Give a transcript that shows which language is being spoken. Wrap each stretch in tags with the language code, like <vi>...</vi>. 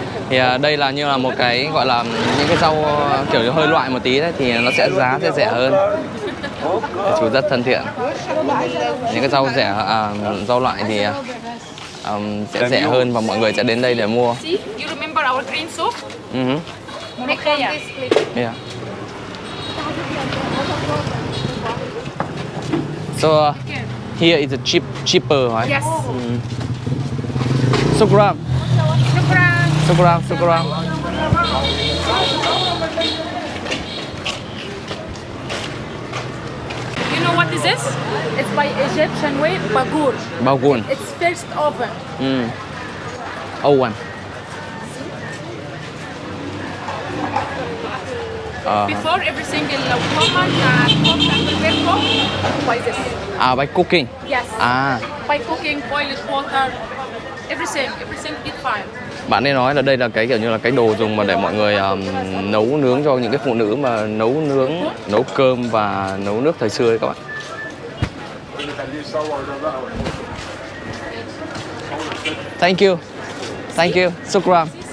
<vi>Thì đây là như là một cái gọi là những cái rau kiểu như hơi loại một tí đấy, thì nó sẽ giá sẽ rẻ hơn. Chú rất thân thiện. Những cái rau rau loại thì sẽ rẻ hơn và mọi người sẽ đến đây để mua.</vi> <en>See, you remember our green soup? Yeah. So here is cheaper, right? Yes.</en> <ar>Shukran. Shukran. Shukran, shukran.</ar> <en>You know what is this? It's by Egyptian way, bagur. Bagun. It's first oven. Oh, one. Before every single woman and prepare cook by this. By cooking. Yes. By cooking, boiled water, everything is fine.</en> <vi>Bạn ấy nói là đây là cái kiểu như là cái đồ dùng mà để mọi người nấu nướng cho những cái phụ nữ mà nấu cơm và nấu nước thời xưa ấy các bạn.</vi> <en>Thank you. Thank you.</en> <ar>Shukran.</ar>